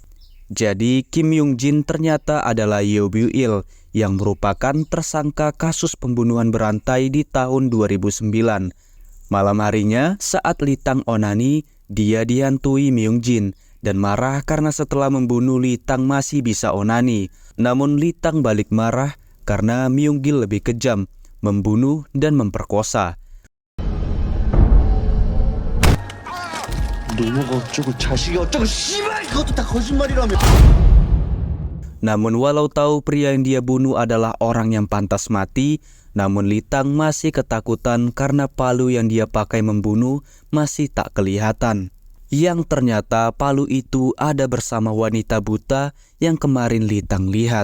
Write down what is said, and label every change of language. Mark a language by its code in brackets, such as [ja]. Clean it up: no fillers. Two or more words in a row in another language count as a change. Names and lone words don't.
[id] Jadi Kim Myung-jin ternyata adalah Yeo Byu-il yang merupakan tersangka kasus pembunuhan berantai di tahun 2009. Malam harinya saat Litang onani, dia dihantui Myung-jin dan marah karena setelah membunuh Litang masih bisa onani. Namun Litang balik marah karena Myung-gil lebih kejam, membunuh dan memperkosa. [ko] 너무가 어쩌고 자식이 어쩌고 씨발 그것도 다 거짓말이라며. [id] Namun walau tahu pria yang dia bunuh adalah orang yang pantas mati, namun Litang masih ketakutan karena palu yang dia pakai membunuh masih tak kelihatan. Yang ternyata palu itu ada bersama wanita buta yang kemarin Litang lihat.